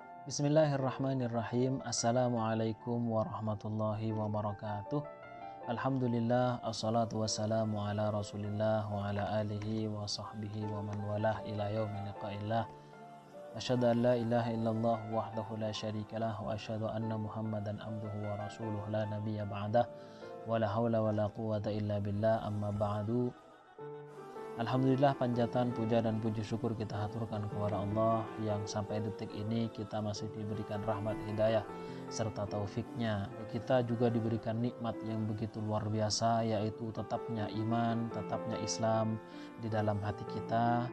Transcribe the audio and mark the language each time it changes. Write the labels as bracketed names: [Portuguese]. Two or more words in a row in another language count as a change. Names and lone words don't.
[Arabic] بسم الله الرحمن الرحيم. السلام عليكم ورحمة الله وبركاته. الحمد لله، والصلاة والسلام على رسول الله وعلى آله وصحبه ومن والاه إلى يوم لقاء الله. أشهد أن لا إله إلا الله وحده لا شريك له وأشهد أن محمدا عبده ورسوله لا نبي بعده ولا حول ولا قوة إلا بالله، أما بعد. [Indonesian] Alhamdulillah, panjatan, puja dan puji syukur kita haturkan kepada Allah yang sampai detik ini kita masih diberikan rahmat hidayah serta taufiknya. Kita juga diberikan nikmat yang begitu luar biasa, yaitu tetapnya iman, tetapnya Islam di dalam hati kita.